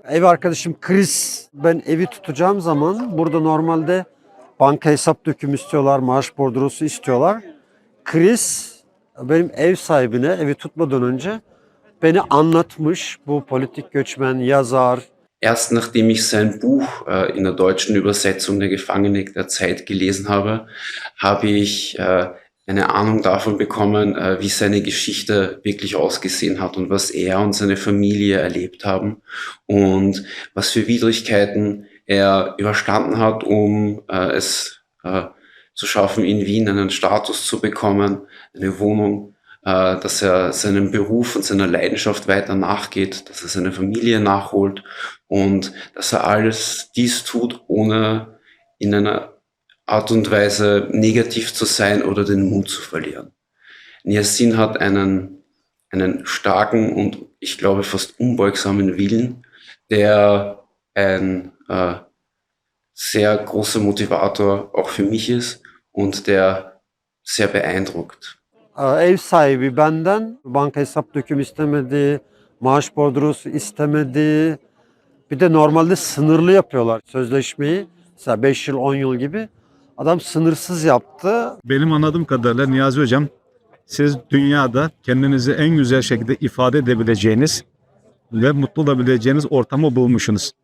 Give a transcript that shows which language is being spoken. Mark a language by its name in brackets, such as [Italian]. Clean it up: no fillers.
[Turkish] Ev arkadaşım Chris, ben evi tutacağım zaman burada normalde banka hesap dökümü istiyorlar, maaş bordrosu istiyorlar. Chris benim ev sahibine evi tutmadan önce beni anlatmış. Bu politik göçmen, yazar. [German] Erst nachdem ich sein Buch in der deutschen Übersetzung Der Gefangene der Zeit gelesen habe, habe ich eine Ahnung davon bekommen, wie seine Geschichte wirklich ausgesehen hat und was er und seine Familie erlebt haben und was für Widrigkeiten er überstanden hat, um es zu schaffen, in Wien einen Status zu bekommen, eine Wohnung, dass er seinem Beruf und seiner Leidenschaft weiter nachgeht, dass er seine Familie nachholt und dass er alles dies tut, ohne in einer Art und Weise negativ zu sein oder den Mut zu verlieren. Niacin hat einen starken und ich glaube fast unbeugsamen Willen, der ein sehr großer Motivator auch für mich ist und der sehr beeindruckt. [Turkish] Ev sahibi benden banka hesap dökümü istemedi, maaş bordrosu istemedi. Bir de normalde sınırlı yapıyorlar sözleşmeyi. Mesela 5 yıl 10 yıl gibi. Adam sınırsız yaptı. Benim anladığım kadarıyla Niyazi Hocam, siz dünyada kendinizi en güzel şekilde ifade edebileceğiniz ve mutlu olabileceğiniz ortamı bulmuşsunuz.